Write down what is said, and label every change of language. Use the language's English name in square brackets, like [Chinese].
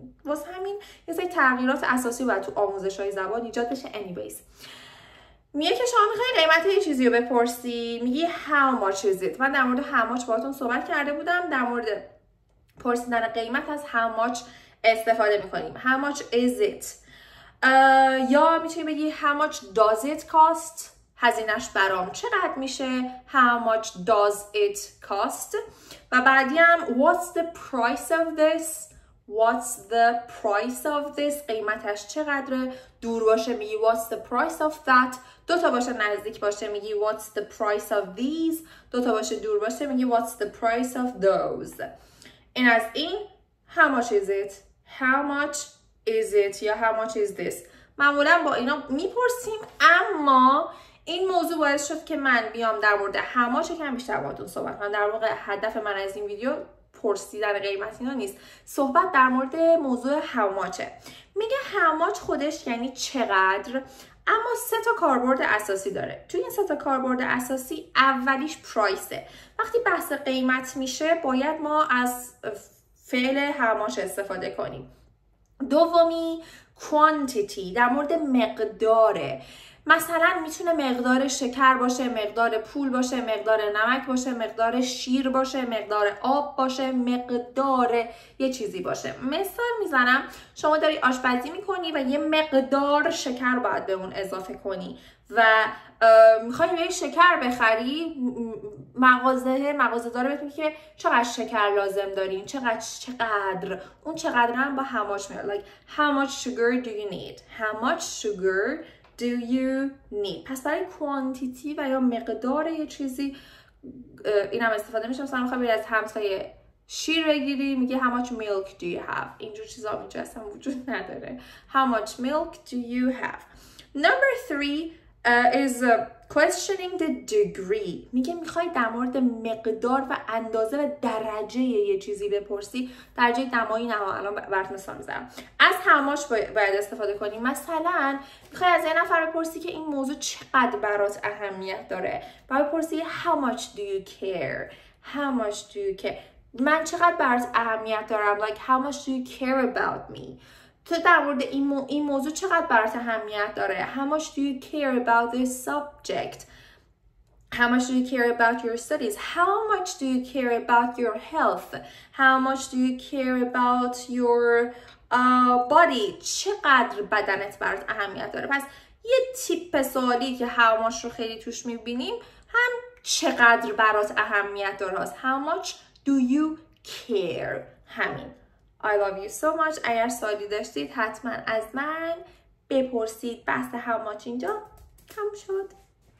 [Persian] واسه همین یه سری تغییرات اساسی باید تو آموزش های زبان ایجاد بشه. anyways میگه که شما میخوای قیمت یه چیزی رو بپرسی، میگی [English] how much is it. [Persian] من در مورد how much باهاتون صحبت کرده بودم. در مورد پرسیدن قیمت از how much استفاده میکنیم. [English] how much is it. [Persian] یا میتونی بگی [English] how much does it cost. [Persian] هزینهش برام چقدر میشه. [English] how much does it cost. [Persian] و بعدی هم [English] what's the price of this. What's the price of this. [Persian] قیمتش چقدره. دور باشه میگی [English] what's the price of that. [Persian] دوتا باشه نزدیک باشه میگی [English] what's the price of these. [Persian] دوتا باشه دور باشه میگی [English] what's the price of those. [Persian] این از این [English] how much is it. how much is it یا how much is this. [Persian] معمولا با اینا میپرسیم، اما این موضوع باعث شد که من بیام در مورد how much کم بیشتر باهاتون صحبت کنم. در واقع هدف من از این ویدیو پرسیدن قیمت اینا نیست، صحبت در مورد موضوع how much. میگه how much خودش یعنی چقدر، اما 3 تا کاربرد اساسی داره. توی این 3 تا کاربرد اساسی اولیش پرایسه. وقتی بحث قیمت میشه باید ما از فعل how much استفاده کنیم. دومی quantity، در مورد مقداره. مثلا میتونه مقدار شکر باشه، مقدار پول باشه، مقدار نمک باشه، مقدار شیر باشه، مقدار آب باشه، مقدار یه چیزی باشه. مثال میزنم، شما داری آشپزی میکنی و یه مقدار شکر باید به اون اضافه کنی و میخوای یه شکر بخری، مغازه داره بهت میگه که چقدر شکر لازم دارین، چقدر اون چقدر هم با how much میاد. [English] like how much sugar do you need. how much sugar do you need. [Persian] پس برای quantity و یا مقدار یه چیزی این هم استفاده میشه. مثلا میخوای بری از همسایه شیر بگیری، میگه [English] how much milk do you have. [Persian] اینجور چیزا اینجا اصلا وجود نداره. [English] how much milk do you have. number 3 is questioning the degree. [Persian] میگه میخوای در مورد مقدار و اندازه و درجه یه چیزی بپرسی. درجه دمایی نه، الان برات مثال میزنم. از how much باید استفاده کنی. مثلا میخوای از یه نفر بپرسی که این موضوع چقدر برات اهمیت داره، باید بپرسی [English] how much do you care. how much do you care. [Persian] من چقدر برات اهمیت دارم. [English] like how much do you care about me. [Persian] تو در مورد این موضوع چقدر برات اهمیت داره. [English] how much do you care about this subject. how much do you care about your studies. how much do you care about your health. how much do you care about your body. [Persian] چقدر بدنت برات اهمیت داره. پس یه تیپ سوالی که how much رو خیلی توش میبینیم هم چقدر برات اهمیت داره هست. [English] how much do you care. همین. I love you so much. [Persian] اگر سوالی داشتید حتما از من بپرسید. بحث how much اینجا تموم شد.